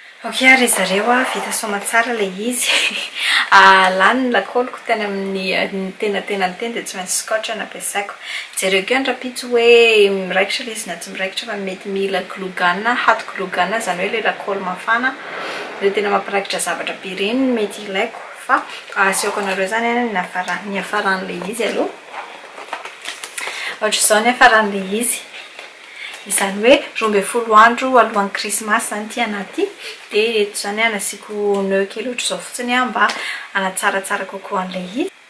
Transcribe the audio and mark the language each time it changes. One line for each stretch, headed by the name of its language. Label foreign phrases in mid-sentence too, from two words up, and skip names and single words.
Malagasy: Ok, ary zareo vita soma tsara le izy lany lakoloko teny amin'ny tenatena teny dia tsy maintsy scotch nampiasaiko. Zareo keo andrapitsy hoe miraikitra le izy na tsy miraikitra fa mety mila
English: glue gun, hot glue gun
Malagasy: zany hoe le lakôly mafana le tena mampiraikitra zavatra be reny mety ilaiko fa asiako anareo zany ny hafaran'le izy aloha. Ohatra izao ny hafaran'le izy. Izany hoe 12 andro alohan'ny Krismasy zany ty anaty dia eto zany anasiko nœud kely ohatra izao fotsiny mba anatsaratsara kokoa an'ilay izy.